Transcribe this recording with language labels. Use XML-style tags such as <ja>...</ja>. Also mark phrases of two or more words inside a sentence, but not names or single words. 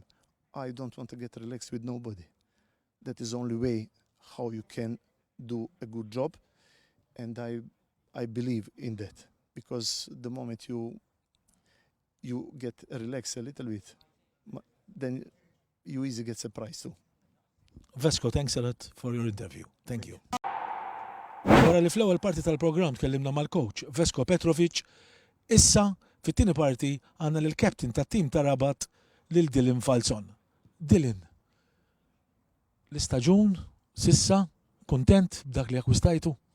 <en>I don't want to get relaxed with nobody. That is the only way how you can do a good job, and I believe in that, because the moment you get relaxed a little bit, then you easily get surprised too. Vesko, thanks a lot for your interview. Thank you.</en> <mt>Wara li fl-ewwel parti tal-programm tkellimna mal-coach Vesko Petrovic, issa fit-tieni parti għandna lill-captain tat-tim ta' Rabat lil Dylan Falzon. Dylan, l-istaġun sissa kuntent b'dak li akkwistajtu?</mt>